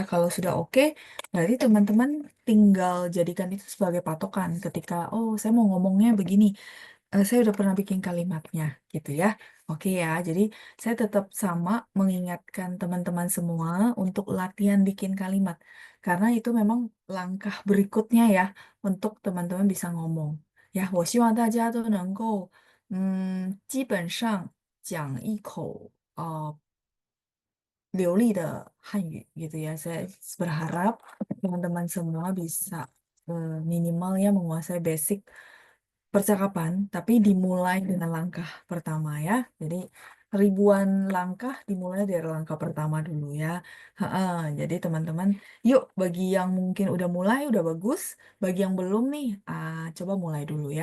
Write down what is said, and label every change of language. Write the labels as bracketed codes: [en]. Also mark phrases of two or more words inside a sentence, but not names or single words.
[id] Kalau sudah oke, berarti teman-teman tinggal jadikan itu sebagai patokan ketika, oh saya mau ngomongnya begini. Saya udah pernah bikin kalimatnya gitu ya. Oke ya, jadi saya tetap sama mengingatkan teman-teman semua untuk latihan bikin kalimat. Karena itu memang langkah berikutnya ya untuk teman-teman bisa ngomong. Ya, [zh] 我希望大家都能够基本上讲一口流利的汉语 [id] gitu ya. Saya berharap teman-teman semua bisa minimal ya menguasai basic percakapan, tapi dimulai dengan langkah pertama ya. Jadi ribuan langkah dimulai dari langkah pertama dulu ya. Ha-ha, jadi teman-teman, yuk bagi yang mungkin udah mulai udah bagus, bagi yang belum nih, coba mulai dulu ya.